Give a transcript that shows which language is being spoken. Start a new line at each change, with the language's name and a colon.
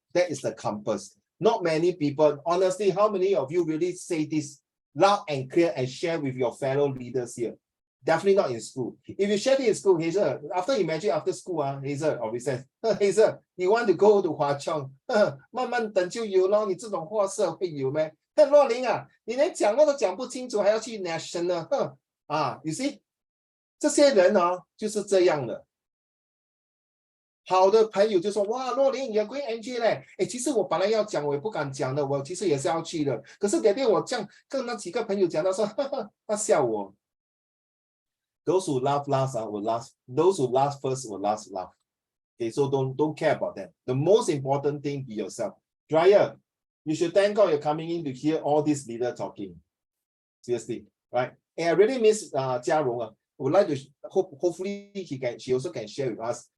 English: That is the compass. Not many people, honestly, how many of you really say this loud and clear and share with your fellow leaders here? Definitely not in school. If you share it in school, Hazel, after school, Hazel always says, Hazel, you want to go to Hua Chong?
Chinese: 慢慢等就有咯，你这种货色会有咩？若琳啊，你连讲话都讲不清楚，还要去 national？
English: you see，
Chinese: 这些人就是这样的。好的朋友就说，哇，若琳，你要
English: going NG
Chinese: 嘞？其实我本来要讲，我也不敢讲的，我其实也是要去的。可是那天我这样跟那几个朋友讲，他说，他笑我。
English: Those who laugh last will last. Those who last first will last laugh. Okay, so don't care about that. The most important thing, be yourself. Dryer, you should thank God you're coming in to hear all these leaders talking. Seriously, right? And I really miss Jia Rong. I would like to hopefully she also can share with us.